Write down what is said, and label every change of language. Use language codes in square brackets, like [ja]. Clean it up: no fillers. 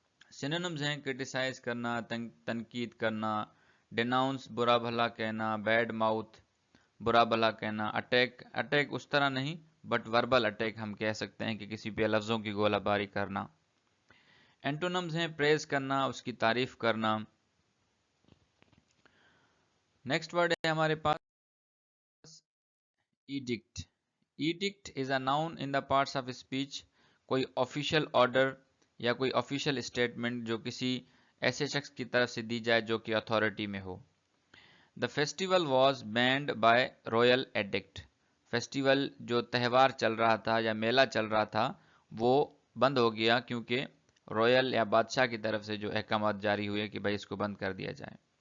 [hi] Synonyms हैं criticise करना, तनकीद करना, डिनाउंस बुरा भला कहना, बैड माउथ बुरा भला कहना, अटैक, अटैक उस तरह नहीं बट वर्बल अटैक हम कह सकते हैं कि किसी पे लफ्ज़ों की गोलाबारी करना। एंटोनम्स हैं प्रेज करना, उसकी तारीफ करना। नेक्स्ट वर्ड है हमारे पास edict. [en] Edict is a noun in the parts of speech. [hi] कोई ऑफिशियल ऑर्डर या कोई ऑफिशियल स्टेटमेंट जो किसी ऐसे शख्स की तरफ से दी जाए जो कि अथॉरिटी में हो। [en] The festival was banned by royal addict. [hi] Festival जो त्यौहार चल रहा था या मेला चल रहा था वो बंद हो गया क्योंकि रॉयल या बादशाह की तरफ से जो अहकाम जारी हुए कि भाई इसको बंद कर दिया जाए।